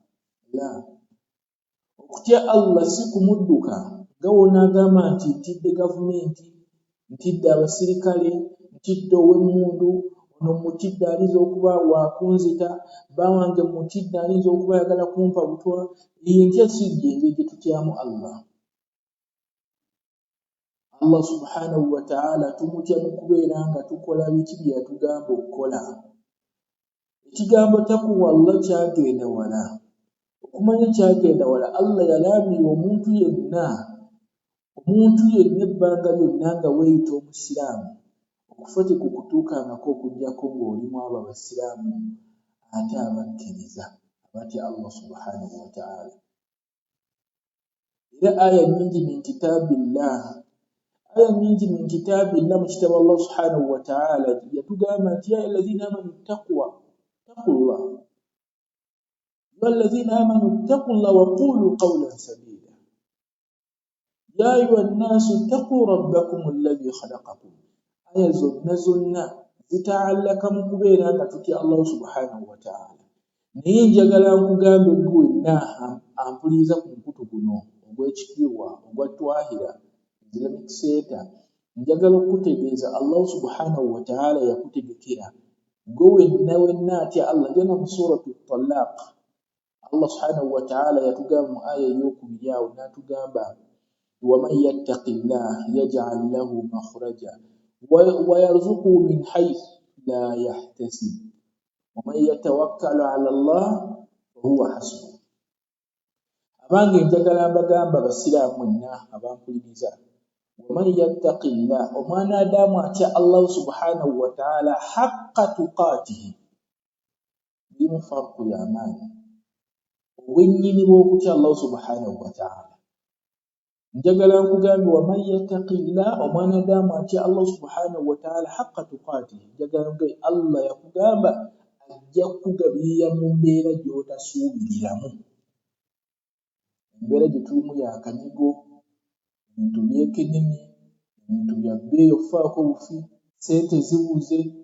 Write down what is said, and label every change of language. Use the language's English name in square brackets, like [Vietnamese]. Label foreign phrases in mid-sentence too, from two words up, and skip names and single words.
[Ganda] Okutya Allah si kumudduka nga w'onaagamba nti ntidde gavumenti, ntidde abasirikale, ntidde ow'emmundu, ono mutidde ayinza okuba waakunzita, bawange mutidde ayinza okuba ayagala kumpa butwa. Entya si engeri gye tutyamu Allah. Allah [Arabic] سبحانه وتعالى [Ganda] tumutya mu kubeera nga tukola biki bye yatugamba okukola. Ekigambo taqwa Allah kyagenda wala. Okumanya kyagenda wala, Allah yalaamira omuntu yenna ebbanga lyonna nga weeyita omusiraamu, okufa tekukutuukangako okuggyako ng'olimu abo abasiraamu ate abakkiriza abatya Allah [Arabic] سبحانه وتعالى. [Ganda] Era aya nnyingi [Arabic] من كتاب الله [Ganda] mu kitabu Allah [Arabic] سبحانه وتعالى [Ganda] yatugamba nti [Arabic] يا أيها الذين آمنوا اتقوا الله وقولوا قولا سديدا يا أيها الناس اتقوا ربكم الذي خلقكم. [Ganda] Aya zonna zitaallaka mu kubeera nga tutya Allah [Arabic] سبحانه وتعالى. [Ganda] Naye njagala nkugambe ggwe wenna ampuliriza ku mukutu guno ogw'ekitiibwa ogwa Twahira Islamic Center, njagala okutegeeza Allah [Arabic] سبحانه وتعالى [Ganda] yakutegekera. Gwe wenna atya Allah, genda mu suratu Talaq, Allah [Arabic] سبحانه وتعالى [Ganda] yatugamba mu aya ey'okubiri awo n'atugamba [Arabic] ومن يتق الله يجعل له مخرجا ويرزقه من حيث لا يحتسب ومن يتوكل على الله فهو حسبه. [Ganda] Abange njagala mbagamba basiraamu mwenna abankuliriza, [Arabic] ومن يتق الله, [Ganda] omwana Adamu atya Allah [Arabic] سبحانه وتعالى حق تقاته, [Ganda] limu farqu y'amaanyi obwennyini bw'okutya Allah [Arabic] سبحانه وتعالى. [Ganda] Njagala nkugambe [Arabic] ومن يتق الله, [Ganda] omwana Adamu atya Allah [Arabic] سبحانه وتعالى حق تقاته, [Ganda] njagala nkugambe Allah yakugamba ajja kukugabirira mu mbeera gy'otasuubiriramu. Embeera gye tulimu ya kanyigo, ebintu byekennemye, ebintu bya bbeeyi okufaako bufi, ssente zibuze.